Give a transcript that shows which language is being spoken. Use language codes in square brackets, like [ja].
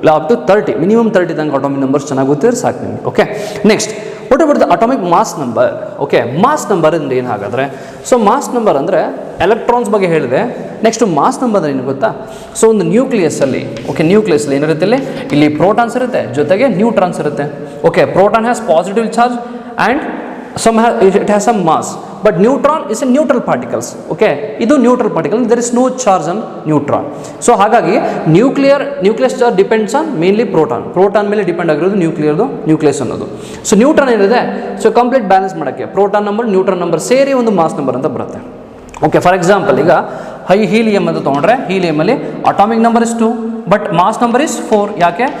[kn] ಇಲ್ಲ up to 30, minimum 30 ತನಕ atomic numbers ಚೆನ್ನಾಗಿ ಗೊತ್ತಿದ್ರೆ ಸಾಕು ನಿಮಗೆ. Okay, [en] Next what about the atomic mass number? [kn] Okay, mass number ಅಂದರೆ ಏನು ಹಾಗಾದರೆ? ಸೊ ಮಾಸ್ ನಂಬರ್ ಅಂದರೆ ಎಲೆಕ್ಟ್ರಾನ್ಸ್ ಬಗ್ಗೆ ಹೇಳಿದೆ. ನೆಕ್ಸ್ಟ್ ಮಾಸ್ ನಂಬರ್ ಅಂದರೆ ಏನು ಗೊತ್ತಾ? ಸೊ ಒಂದು ನ್ಯೂಕ್ಲಿಯಸ್ಸಲ್ಲಿ, ಓಕೆ, ನ್ಯೂಕ್ಲಿಯಸ್ಲಿ ಏನಿರುತ್ತೆ? ಇಲ್ಲಿ ಪ್ರೋಟಾನ್ಸ್ ಇರುತ್ತೆ, ಜೊತೆಗೆ ನ್ಯೂಟ್ರಾನ್ಸ್ ಇರುತ್ತೆ. [en] Okay, proton has positive charge and it has some mass, but neutron is a neutral particles. Okay, ಇದು neutral particle, there is no charge on neutron. [kn] So ಹಾಗಾಗಿ nucleus charge [en] depends on mainly proton [kn] ಮೇಲೆ depend ಆಗಿರೋದು nucleus ಅನ್ನೋದು. So neutron ಏನಿದೆ, so complete balance ಮಾಡೋಕ್ಕೆ proton number, neutron number ಸೇರಿ ಒಂದು mass number ಅಂತ ಬರುತ್ತೆ. ಓಕೆ, ಫಾರ್ ಎಕ್ಸಾಂಪಲ್ ಈಗ ಹೀಲಿಯಂ ಅಂತ ತೊಗೊಂಡ್ರೆ, ಹೀಲಿಯಮಲ್ಲಿ [en] Atomic number is 2, but mass number is 4. [kn] ಯಾಕೆ?